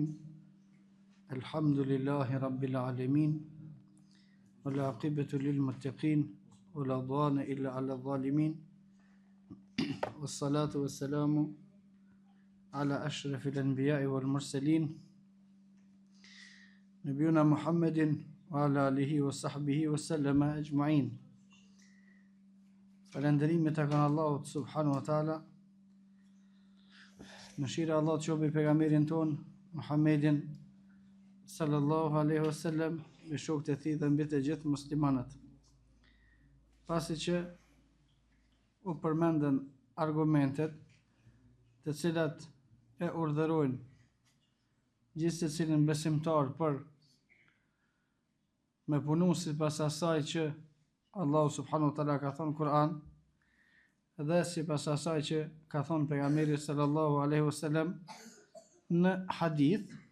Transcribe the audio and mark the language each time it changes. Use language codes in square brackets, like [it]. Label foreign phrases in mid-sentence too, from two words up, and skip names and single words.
[ar] الحمد لله رب العالمين والعاقبة للمتقين ولا عدوان إلا على الظالمين والصلاة والسلام على أشرف الأنبياء والمرسلين نبينا محمد وعلى آله وصحبه وسلم أجمعين. [sq] Falënderimet e kanë Allahut [ar] سبحانه وتعالى. [sq] Mëshira e Allahut qoftë mbi pejgamberin ton Muhammedin [ar] صلى الله عليه وسلم [sq] me shokët e tij dhe mbi të gjithë muslimanët. Pasi që u përmendën argumentet të cilat e urdhërojnë gjithë secilin besimtar për me punu sipas asaj që Allahu [ar] سبحانه وتعالى [sq] ka thënë Kur'an dhe sipas asaj që ka thënë pejgamberi [ar] صلى الله عليه وسلم [sq] në hadith.